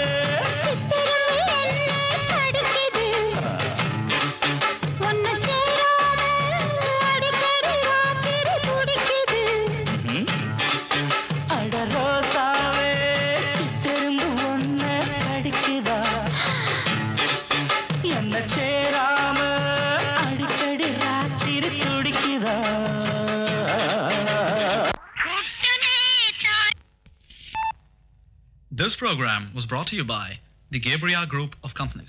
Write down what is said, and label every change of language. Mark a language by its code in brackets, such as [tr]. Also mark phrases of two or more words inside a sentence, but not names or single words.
[ta] திரும்பி என்ன படிக்குது உன்னை சேராம அடிக்கடி ராத்திரி குடிக்குது அட ரோசாவே திரும்ப ஒன்ன அடிக்குதா என்ன சேராம அடிக்கடி ராத்திரி துடிக்குதா [en] This program was brought to you by the Gabriel Group of Companies.